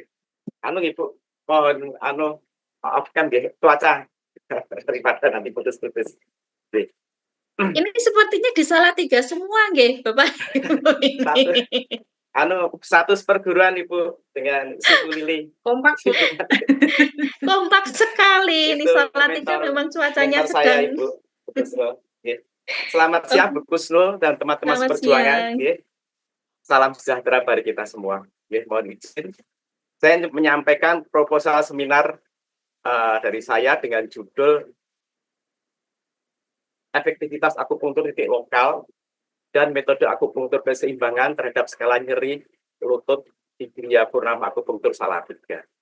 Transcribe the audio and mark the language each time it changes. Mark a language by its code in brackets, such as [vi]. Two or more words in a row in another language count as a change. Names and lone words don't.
[id] Ibu, mohon maafkan nggih cuaca daripada nanti putus-putus. Nggih. Ini sepertinya di Salatiga semua nggih, Bapak Ibu ini. Status perguruan Ibu dengan Sifu Lili. Kompak Bu. Kompak sekali. Ini Itu Salatiga memang cuacanya mentor saya sedang. Ibu. Kusnul. Nggih. Selamat siang Bu Kusnul dan teman-teman Selamat seperjuangan. siang. Nggih. Salam sejahtera bagi kita semua. Nggih, mohon izin. Saya menyampaikan proposal seminar dari saya dengan judul efektivitas akupunktur titik lokal dan metode akupunktur keseimbangan terhadap skala nyeri lutut di Gria Purnama Akupunktur Salatiga.